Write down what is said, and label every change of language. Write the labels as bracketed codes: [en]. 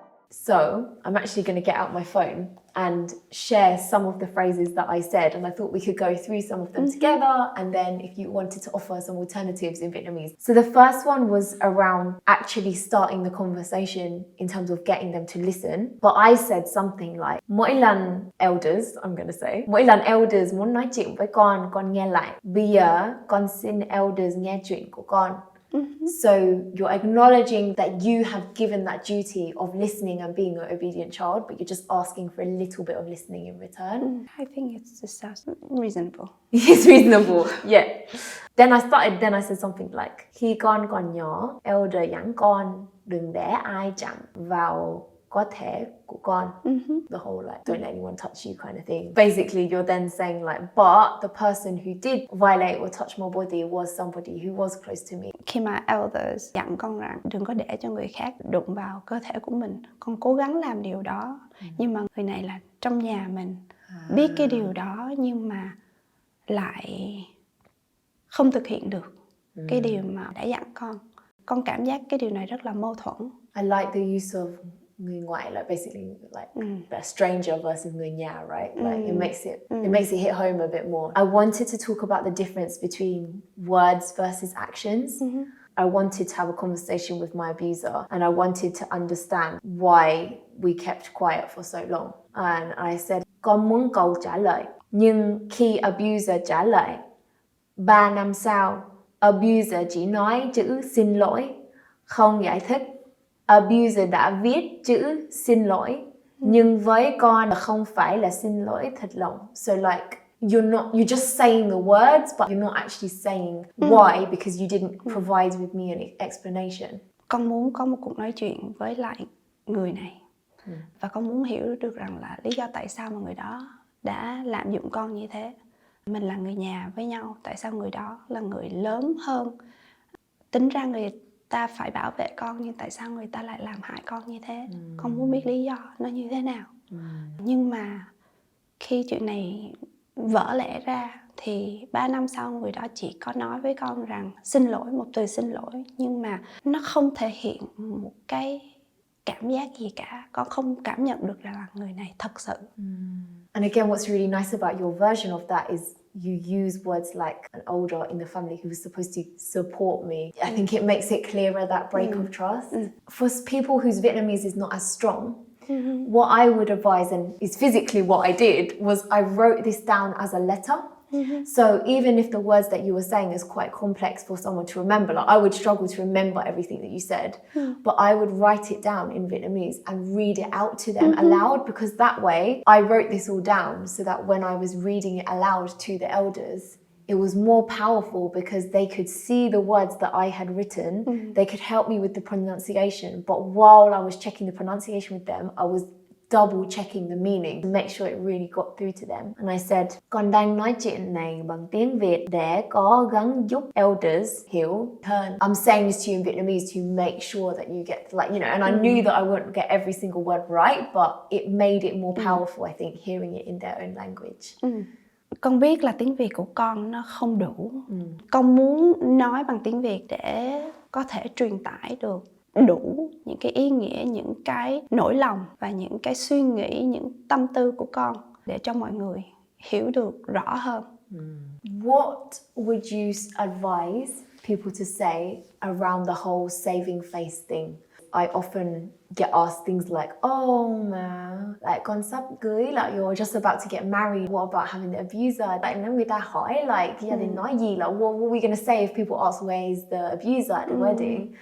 [en] So I'm actually going to get out my phone and share some of the phrases that I said, and I thought we could go through some of them together, and then if you wanted to offer some alternatives in Vietnamese. So the first one was around actually starting the conversation in terms of getting them to listen. But I said something like, [vi] mỗi lần elders, [en] I'm going to say, [vi] mỗi lần elders muốn nói chuyện với con nghe lại. Bây giờ con xin elders nghe chuyện của con. [en] So you're acknowledging that you have given that duty of listening and being an obedient child, but you're just asking for a little bit of listening in return. I think it's just reasonable. It's reasonable, yeah. Then I said something like, [vi] khi con còn nhỏ, elder dặn con đừng để ai chạm vào có thể của con. [en] The whole like, don't let anyone touch you kind of thing. Basically, you're then saying like, but the person who did violate or touch my body was somebody who was close to me. [vi] Khi mà elders dặn con rằng đừng có để cho người khác đụng vào cơ thể của mình, con cố gắng làm điều đó. Nhưng mà người này là trong nhà mình, biết cái điều đó nhưng mà lại không thực hiện được cái điều mà đã dặn con. Con cảm giác cái điều này rất là mâu thuẫn. [en] I like the use of [vi] người ngoại, [en] like basically like a stranger versus [vi] người nhà, [en] right? Like it makes it hit home a bit more. I wanted to talk about the difference between words versus actions. I wanted to have a conversation with my abuser, and I wanted to understand why we kept quiet for so long. And I said, [vi] con muốn câu trả lời. Nhưng khi abuser trả lời, 3 năm sau, abuser chỉ nói chữ xin lỗi, không giải thích. Abuser đã viết chữ xin lỗi, nhưng với con không phải là xin lỗi thật lòng. [en] So like you're just saying the words, but you're not actually saying why, because you didn't provide with me an explanation. [vi] Con muốn có một cuộc nói chuyện với lại người này, và con muốn hiểu được rằng là lý do tại sao mà người đó đã lạm dụng con như thế. Mình là người nhà với nhau, tại sao người đó là người lớn hơn, tính ra người ta phải bảo vệ con, nhưng tại sao người ta lại làm hại con như thế? Con muốn biết lý do nó như thế nào. Nhưng mà khi chuyện này vỡ lẽ ra thì 3 năm sau người đó chỉ có nói với con rằng xin lỗi, một từ xin lỗi, nhưng mà nó không thể hiện một cái cảm giác gì cả. Con không cảm nhận được là người này thật sự. [en] And again, what's really nice about your version of that is you use words like an older in the family who was supposed to support me. I think it makes it clearer, that break of trust. For people whose Vietnamese is not as strong, what I would advise, and is physically what I did, was I wrote this down as a letter. So even if the words that you were saying is quite complex for someone to remember, like I would struggle to remember everything that you said, but I would write it down in Vietnamese and read it out to them aloud, because that way I wrote this all down so that when I was reading it aloud to the elders, it was more powerful because they could see the words that I had written. They could help me with the pronunciation. But while I was checking the pronunciation with them, I was double checking the meaning to make sure it really got through to them. And I said, [vi] con đang nói chuyện này bằng tiếng Việt để có gắng giúp elders hiểu hơn. [en] I'm saying this to you in Vietnamese to make sure that you get, like, you know, and I knew that I wouldn't get every single word right, but it made it more powerful, I think, hearing it in their own language. [vi] Con biết là tiếng Việt của con nó không đủ. Con muốn nói bằng tiếng Việt để có thể truyền tải được đủ những cái ý nghĩa, những cái nỗi lòng và những cái suy nghĩ, những tâm tư của con để cho mọi người hiểu được rõ hơn. [en] What would you advise people to say around the whole saving face thing? I often get asked things like, [vi] oh mà, [en] like [vi] con sắp cưới, [en] like you're just about to get married, what about having the abuser? Like [vi] nếu người ta hỏi [en] like [vi] gia đình nói gì, [en] like what are we going to say if people ask where's the abuser at the wedding?